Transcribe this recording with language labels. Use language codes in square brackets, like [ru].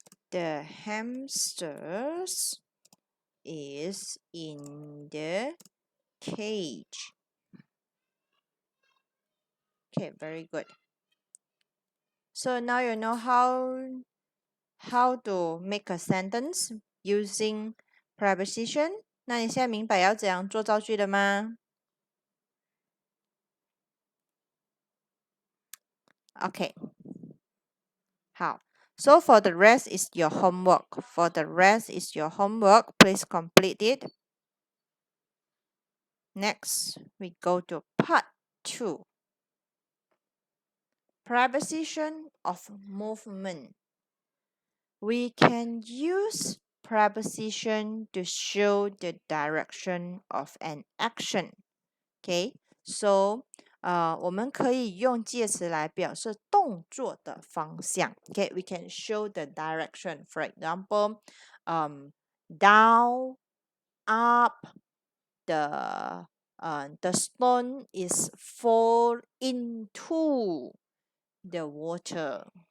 [en] The hamsters is in the cage. Okay, very good. So now you know how to make a sentence using preposition. [zh] 那你现在明白要怎样做造句了吗？ Okay. 好。 [en] So for the rest is your homework. For the rest is your homework. Please complete it. Next, we go to part 2. Preposition of movement. We can use preposition to show the direction of an action. [zh] Okay, so 我们可以用介词来表示动作的方向。 [en] Okay, we can show the direction. For example, down, up, the stone is fall into the water.